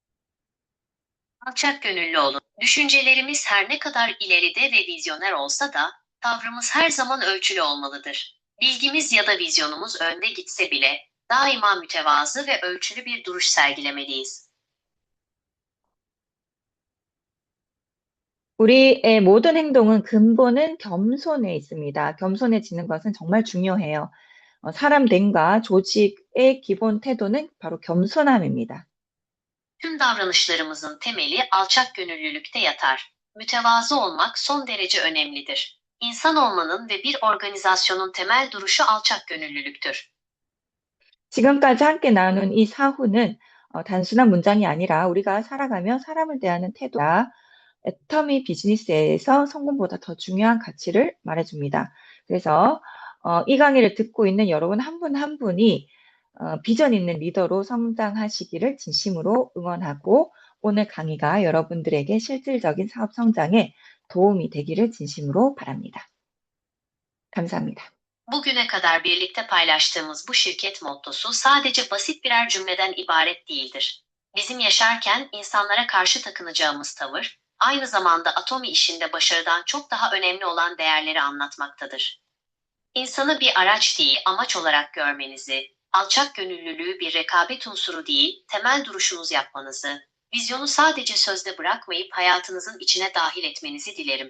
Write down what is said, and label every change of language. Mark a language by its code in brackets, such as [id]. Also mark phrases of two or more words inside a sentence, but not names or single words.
[tr] Alçak gönüllü olun. Düşüncelerimiz her ne kadar ileride ve vizyoner olsa da, tavrımız her zaman ölçülü olmalıdır. Bilgimiz ya da vizyonumuz önde gitse bile, daima mütevazı ve ölçülü bir duruş sergilemeliyiz. [ko] 우리의 모든 행동은 근본은 겸손에 있습니다. 겸손해지는 것은 정말 중요해요. 사람 됨과 조직의 기본 태도는 바로 겸손함입니다. [tr] Tüm davranışlarımızın temeli alçak gönüllülükte yatar. Mütevazı olmak son derece önemlidir. İnsan olmanın ve bir organizasyonun temel duruşu alçak gönüllülüktür. [ko] 지금까지 함께 나눈 이 사후는 단순한 문장이 아니라 우리가 살아가며 사람을 대하는 태도가 애터미 비즈니스에서 성공보다 더 중요한 가치를 말해줍니다. 그래서 이 강의를 듣고 있는 여러분 한 분 한 분이 비전 있는 리더로 성장하시기를 진심으로 응원하고 오늘 강의가 여러분들에게 실질적인 사업 성장에 도움이 되기를 진심으로 바랍니다. 감사합니다. [tr] Bugüne kadar birlikte paylaştığımız bu şirket mottosu sadece basit birer cümleden ibaret değildir. Bizim yaşarken insanlara karşı takınacağımız tavır, aynı zamanda Atomi işinde başarıdan çok daha önemli olan değerleri anlatmaktadır. İnsanı bir araç değil, amaç olarak görmenizi, alçak gönüllülüğü bir rekabet unsuru değil, temel duruşunuz yapmanızı, vizyonu sadece sözde bırakmayıp hayatınızın içine dahil etmenizi dilerim.